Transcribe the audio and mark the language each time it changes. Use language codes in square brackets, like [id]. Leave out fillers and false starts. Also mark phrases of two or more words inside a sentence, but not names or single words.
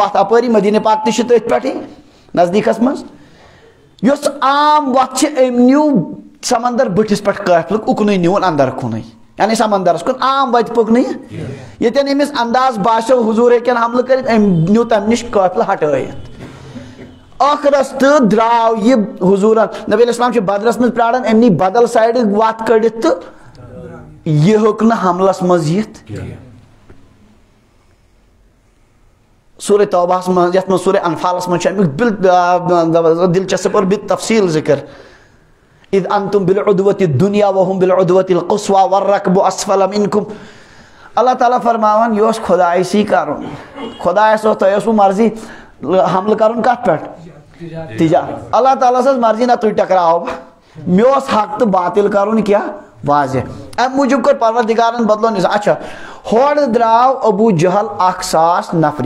[ks] وتھ اپٲری مدیٖنہ پاک تہِ چھُ تٔتھۍ پٮ۪ٹھٕے نزدیٖکس منٛز یۄس عام وتھ چھِ أمۍ نیوٗ سمندر بٔٹھِس پٮ۪ٹھ قٲفلہٕ اُکنُے نیوٗن اندر کُنُے یعنی سمندرس کُن عام وتہِ پٔکنہٕ یہِ ییٚتٮ۪ن أمِس انداز باسیو حضوٗر ہیٚکن حملہٕ کٔرِتھ أمۍ نیوٗ تمہِ نِش قٲفلہٕ ہٹٲیِتھ ٲخرس تہٕ درٛاو یہِ حضوٗرن نبی علیہ السلام چھُ بدرس منٛز پراران أمۍ نی بدل سایڈٕ وتھ کٔڑِتھ تہٕ یہِ ہیوٚک نہٕ حملس منٛز یِتھ سورہ توبہس منٛز یتھ منٛز سورہ انفالس منٛز چھُ امیُک [ur] دلچسپ اور بالتفصیل ذکر [ar] اذ انتم بالعدوۃ الدنیا وهم بالعدوۃ القصوى والركب اسفل منكم [ks] اللہ تعالیٰ فرماوان یہِ اوس خۄدایسی کرُن خۄدایس اوس تۄہہِ اوسوٕ مرضی حملہٕ کرُن کتھ پٮ۪ٹھ تجارت اللہ تعالیٰ سٕنٛز مرضی نہ تُہۍ ٹکراو بہٕ مےٚ اوس حق تہٕ باطل کرُن کیٛاہ واضح امہِ موٗجوٗب کوٚر پروردِگارن بدلو نظام اچھا ہورٕ درٛاو ابوٗ جہل 1,000 نفری